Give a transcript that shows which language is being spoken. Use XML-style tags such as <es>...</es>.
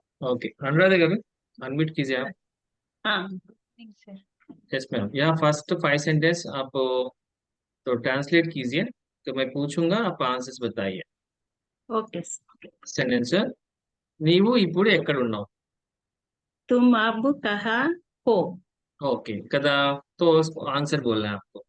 <hi>Okay Anuradha गाరు unmute कीजिए आप। हाँ सर। यस मैम, यहाँ फर्स्ट 5 सेंटेंस आप तो ट्रांसलेट कीजिए, तो मैं पूछूंगा, आप आंसर्स बताइए। ओके</hi> <te>सेंटेंस, నీవు ఇప్పుడు ఎక్కడ ఉన్నావు?</te> <hi>तुम अब कहाँ हो?</hi> <te>ఓకే కదా,</te> <hi>तो आंसर बोलना है आपको।</hi>